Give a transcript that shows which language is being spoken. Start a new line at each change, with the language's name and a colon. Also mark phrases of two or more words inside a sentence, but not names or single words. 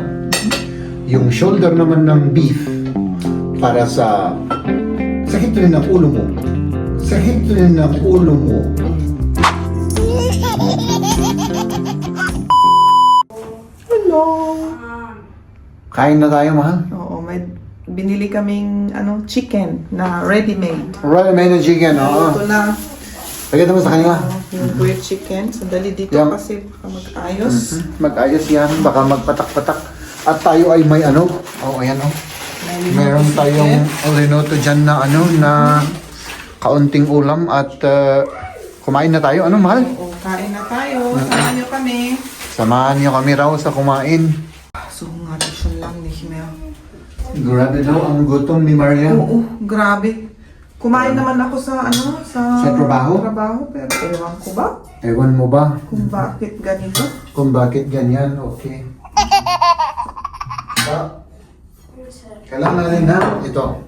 Filipino: Yung shoulder naman ng beef, para sa sakit rin ng ulo mo. Sakit rin ng ulo mo. Hello! Kain na tayo, mahal. Oo, may binili kaming chicken na ready-made. Right, may na chicken, oo. Ito na Pagkita mo sa kanila. yung
English: grilled chicken.
Filipino: Sandali dito Yan. kasi baka mag-ayos. Mag-ayos yan, baka magpatak-patak. At tayo ay may ano. Oh, ayan oh. Meron tayong linoto dyan na na kaunting ulam at kumain na tayo. Ano, mahal? Oo, kain na tayo. Samahan niyo kami. Samahan niyo kami raw sa kumain. So nga,
German: schon lang nicht mehr.
Filipino: Grabe daw ang gutom ni Maria. Oo, grabe. Kumain naman ako sa Sa trabaho? Pero ewan ko ba Ewan mo ba kung bakit ganito? kung bakit ganyan? Okay. Kailangan natin na ito.